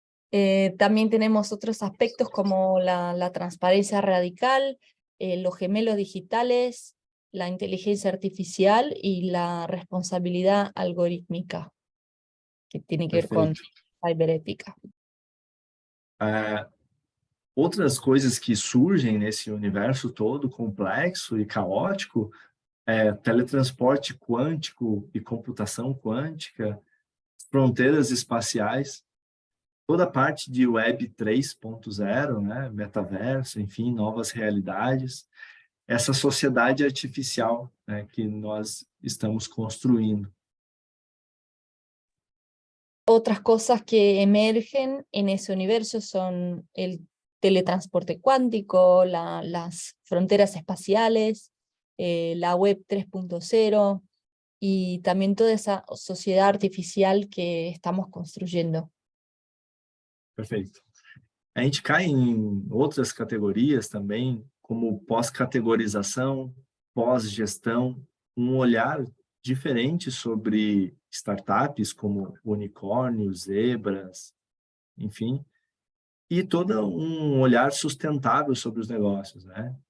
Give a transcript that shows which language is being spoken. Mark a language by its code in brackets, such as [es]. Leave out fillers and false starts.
[es] También tenemos otros aspectos como la transparencia radical, los gemelos digitales, la inteligencia artificial y la responsabilidad algorítmica, que tiene que ver con ciberética. [pt] Outras coisas que surgem nesse universo todo complexo e caótico é teletransporte quântico e computação quântica, fronteiras espaciais, toda a parte de Web 3.0, né, metaverso, enfim, novas realidades, essa sociedade artificial, né, que nós estamos construindo. [es] Otras cosas que emergen en ese universo son el teletransporte cuántico, las fronteras espaciales, la web 3.0 y también toda esa sociedad artificial que estamos construyendo. [pt] Perfeito. A gente cai em outras categorias também, como pós-categorização, pós-gestão, um olhar diferente sobre startups como unicórnios, zebras, enfim, e todo um olhar sustentável sobre os negócios, né?